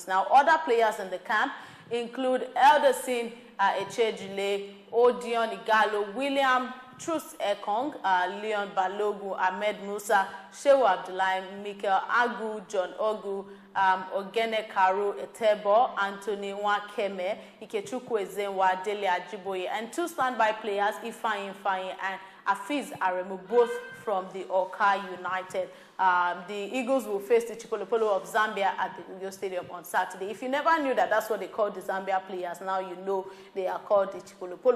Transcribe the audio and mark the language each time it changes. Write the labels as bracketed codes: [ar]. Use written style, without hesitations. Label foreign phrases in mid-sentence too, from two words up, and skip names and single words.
[en] Now, other players in the camp include Elderson Echejile, Odion Igalo, William Trus Ekong, Leon Balogun, Ahmed Musa, Shehu Abdullahi, Mikel Agu, John Ogu, Ogene Karu Etebo, Anthony Wakeme, Ikechukwu Ezenwa, Dele Ajiboye, and two standby players, Ifeanyi and Afiz Aremu, both from the Oka United. The Eagles will face the Chipolopolo of Zambia at the Uyo Stadium on Saturday. If you never knew that that's what they call the Zambia players, now you know they are called the Chipolopolo.